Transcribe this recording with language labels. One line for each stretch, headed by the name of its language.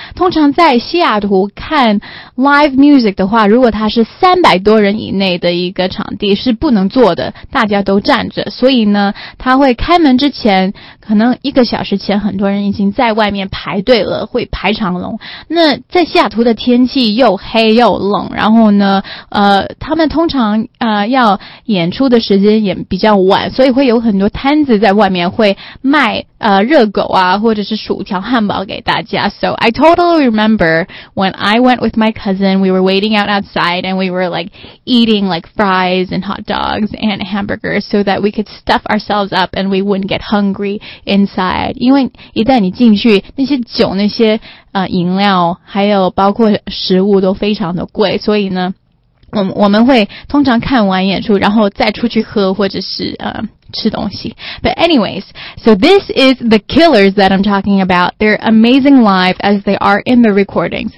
Chinese: 通常在西雅图看 live music 的话，如果它是300多人以内的一个场地是不能坐的，大家都站着，所以呢他会开门之前可能一个小时前很多人已经在外面排队了，会排长龙。那在西雅图的天气又黑又冷，然后呢他们通常要演出的时间也比较晚，所以会有很多摊子在外面会卖热狗啊或者是薯条汉堡给大家。
English: So I totally remember when I went with my cousin, we were waiting out outside and we were like eating like fries and hot dogs and hamburgers so that we could stuff ourselves up and we wouldn't get hungry inside.
Chinese: 因为一旦你进去，那些酒那些饮料还有包括食物都非常的贵，所以呢我们会通常看完演出然后再出去喝或者是吃东西。
English: But anyways, so this is the Killers that I'm talking about. They're amazing live as they are in the recordings.